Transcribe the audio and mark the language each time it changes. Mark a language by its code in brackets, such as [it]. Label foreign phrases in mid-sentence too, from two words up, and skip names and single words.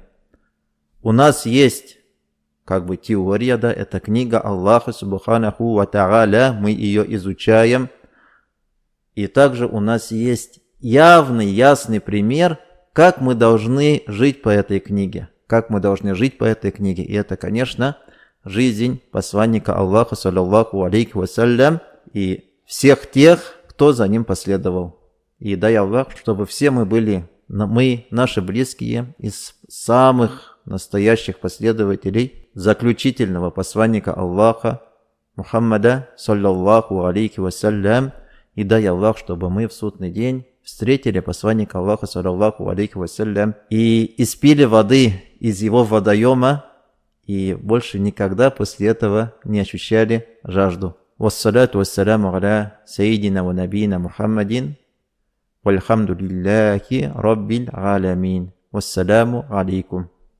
[ru] У нас есть как бы теория, да, это книга Аллаха [ar] سبحانه وتعالى, [ru] мы ее изучаем. И также у нас есть явный, ясный пример, как мы должны жить по этой книге. Как мы должны жить по этой книге. И это, конечно, жизнь посланника Аллаха, [ar] صلى الله عليه وسلم, [ru] и всех тех, кто за ним последовал. И дай Аллах, чтобы все мы были, наши близкие, из самых настоящих последователей заключительного посланника Аллаха, Мухаммада, [ar] صلى الله عليه وسلم, [ru] и дай Аллах, чтобы мы в судный день встретили посланника Аллаха, [ar] صلى الله عليه وسلم, [ru] и испили воды из его водоема, и больше никогда после этого не ощущали жажду. [ar] والصلاة والسلام على سيدنا ونبينا محمد، والحمد لله رب العالمين. والسلام عليكم.